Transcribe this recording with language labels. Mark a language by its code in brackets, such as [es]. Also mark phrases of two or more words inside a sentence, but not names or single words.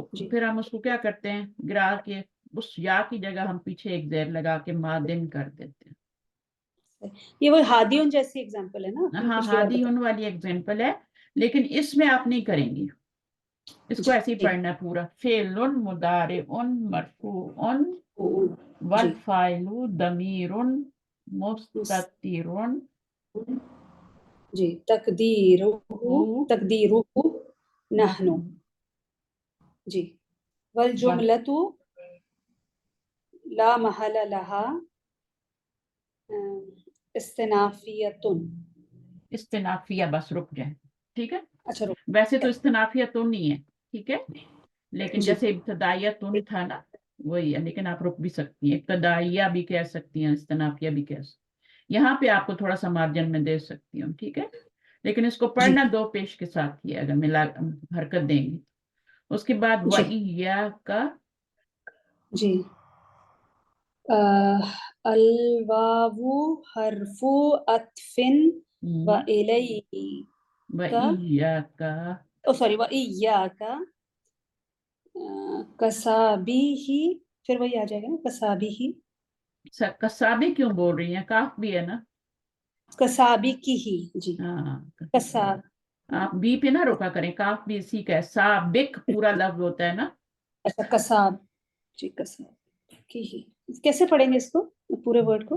[hi] जी, फिर हम उसको क्या करते हैं, गिरा के उस या की जगह हम पीछे एक जेर लगा के मादिन कर देते हैं। सही। ये वो हादियुन जैसी एग्जांपल है ना, आपने हाँ, पिछली बार हादी बताया। युन वाली एग्जाम्पल है। लेकिन इसमें आप नहीं करेंगी, इसको ऐसे ही जी पढ़ना है पूरा। [ar] فعل مضارع مرفوع و [hi] जी। [ar] فاعله ضمير मुस- मुस्ततिरुन जी, तकदीरुहु हु تقديره نحن. नहनु। जी। वल वल الجملة لا محل لها استئنافية. इस्तिनाफिया, [hi] बस रुक जाए। ठीक है। अच्छा, रुक वैसे तो गए। इस्तिनाफिया तो नहीं है। ठीक है, लेकिन जी जैसे इब्तदाइया तुन था ना, वही है। लेकिन आप रुक भी सकती हैं, इब्तदाइया भी कह सकती हैं, इस्तिनाफिया भी कह सकती हैं। यहाँ पे आपको थोड़ा सा मार्जिन में दे सकती हूँ। ठीक है, लेकिन इसको जी पढ़ना दो पेश के साथ ही है, अगर मिला हरकत देंगे। उसके बाद जी [ar] وإيا ك. [hi] जी। [ar] الواو حرف عطف و إليك. وإيا ك. [en] Oh sorry, [ar] و إياك كسابقه. [hi] फिर वही आ जाएगा ना, कसाबीही। कसाबी क्यों बोल रही हैं, काफ भी है ना। कसाबी की ही। जी। हाँ, कसा आप बी पे ना रुका करें, काफ भी इसी का है। साबिक पूरा लफ्ज होता है ना। अच्छा कसाब, जी कसाब की ही, कैसे पढ़ेंगे इसको पूरे वर्ड को?